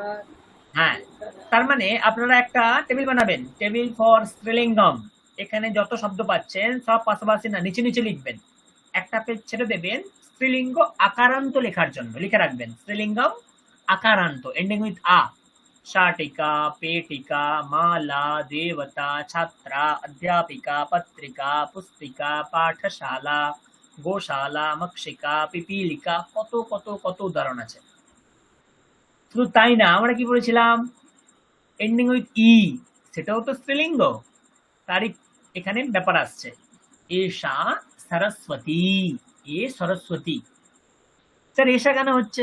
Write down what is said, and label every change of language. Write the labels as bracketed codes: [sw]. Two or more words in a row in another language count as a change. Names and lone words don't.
[bn] হ্যাঁ, তার মানে আপনারা একটা টেবিল বানাবেন, [en] table for [bn] স্ত্রীলিঙ্গম। এখানে যত শব্দ পাচ্ছেন সব পাশাপাশি না, নিচে নিচে লিখবেন। একটা পেজ ছেড়ে দেবেন স্ত্রীলিঙ্গ আকারান্ত লেখার জন্য, লিখে রাখবেন স্ত্রীলিঙ্গম আকারান্ত [en] ending with a. [sa] शाटिका, पेटिका, माला, देवता, छात्रा, अध्यापिका, पत्रिका, पुस्तिका, पाठशाला, गोशाला, मक्षिका, पिपीलिका, [bn] কত কত কত উদাহরণ আছে। শুধু তাই না, আমরা কি বলেছিলাম, [en] ending with i, [bn] সেটাও তো স্ত্রীলিঙ্গ। তারই এখানে ব্যাপার আসছে। [sa] এষা সরস্বতী, [bn] এ সরস্বতী। স্যার এষা কেন হচ্ছে?